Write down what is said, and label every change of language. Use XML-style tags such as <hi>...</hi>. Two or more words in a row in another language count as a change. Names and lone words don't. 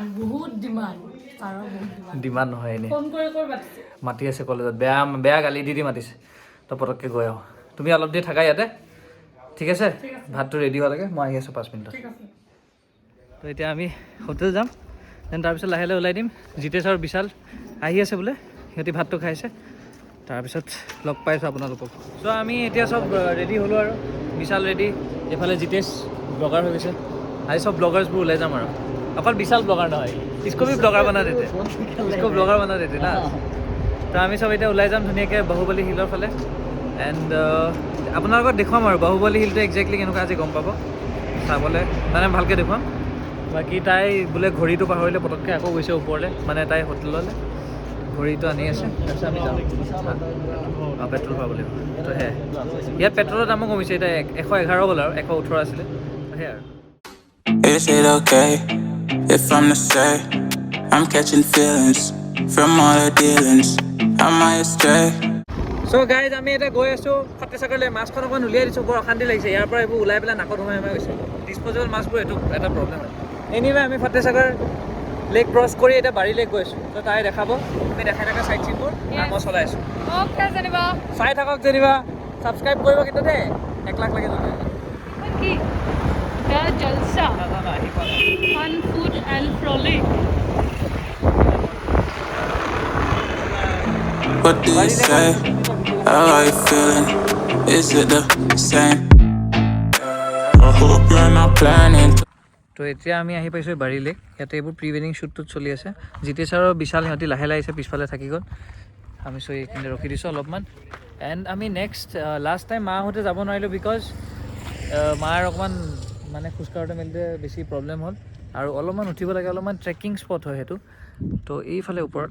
<as>ডিমাণ্ড নহয় এনেই মাতি আছে কলেজত বেয়া গালি দি মাতিছে তো পটককৈ গৈ আহোঁ তুমি অলপ দেৰি থাকা ইয়াতে ঠিক আছে ভাতটো ৰেডি হোৱালৈকে মই আহি আছোঁ 5 মিনিটত তো এতিয়া আমি হোটেল যাম দেন তাৰপিছত লাহে ওলাই দিম জিতেশ আৰু বিশাল আহি আছে বোলে সিহঁতি ভাতটো খাইছে তাৰপিছত লগ পাইছোঁ আপোনালোকক চ' আমি এতিয়া চব ৰেডি হ'লোঁ আৰু বিশাল ৰেডি এইফালে জিতেশ ব্লগাৰ হৈ গৈছে আজি চব ব্লগাৰ্ছবোৰ ওলাই যাম আৰু অকল বিশাল ব্লগাৰ নহয়</as> <hi>इसको भी ब्लॉगर बना देते इसको ब्लॉगर बना देते ना</hi> <as>তো আমি চব এতিয়া ওলাই যাম ধুনীয়াকৈ বাহুবলী হিলৰ ফালে এণ্ড আপোনালোকক দেখুৱাম আৰু বাহুবলী হিলটো একজেক্টলি কেনেকুৱা আজি গম পাব চাবলৈ মানে ভালকৈ দেখুৱাম বাকী তাই বোলে ঘড়ীটো পাহৰিলে পটককৈ আকৌ গৈছে ওপৰলৈ মানে তাই হোটেললৈ ঘড়ীটো আনি আছে তাৰপিছত আমি যাম পেট্ৰল ভৰাব লাগিব তো সেয়াই ইয়াত পেট্ৰলৰ দামো কমিছে এতিয়া 111 হ'ল আৰু 118 আছিলে সেয়াই আৰু</as> <en>Is it okay if I'm to say I'm catching feelings from all the dealings? Am I astray? So guys,</en> <as>আমি এটা গৈ আছোঁ ফাটেচাগৰলৈ মাছখন অকণ উলিয়াই দিছোঁ বৰ অশান্তি লাগিছে ইয়াৰ পৰা এইবোৰ ওলাই পেলাই নাকত সোমাই গৈছে ডিছপ'জেবল মাছবোৰ এইটো এটা প্ৰব্লেম হয় এনিৱে আমি ফাটেচাগৰ লেক ক্ৰছ কৰি এতিয়া বাৰী লেক গৈ আছোঁ তো তাই দেখাব আমি দেখাই থকা চাইট চিনবোৰ মই চলাই আছোঁ চাই থাকক যেনিবা ছাবস্ক্ৰাইব কৰিব কিন্তু দেই 1 লাখ লাগে যদি</as> <en>Jalsa fun food and frolic What do you say? How are you feeling? Is it the same? I hope you're not planning.</en> <as>তো এতিয়া আমি আহি পাইছোঁ বাৰী লেক ইয়াতে এইবোৰ</as> <en>pre wedding</en> <as>শ্বুটটোত চলি আছে জিতেশ আৰু বিশাল সিহঁতি লাহে আহিছে পিছফালে থাকি গ'ল আমি চ' এইখিনি ৰখি দিছোঁ অলপমান এণ্ড আমি</as> <en>next last</en> <as>টাইম মাহঁতে যাব নোৱাৰিলোঁ বিকজ মাৰ অকণমান মানে খোজকাঢ়োতে মেলোতে বেছি প্ৰব্লেম হ'ল আৰু অলপমান উঠিব লাগে অলপমান ট্ৰেকিং স্পট হয় সেইটো তো এইফালে ওপৰত</as>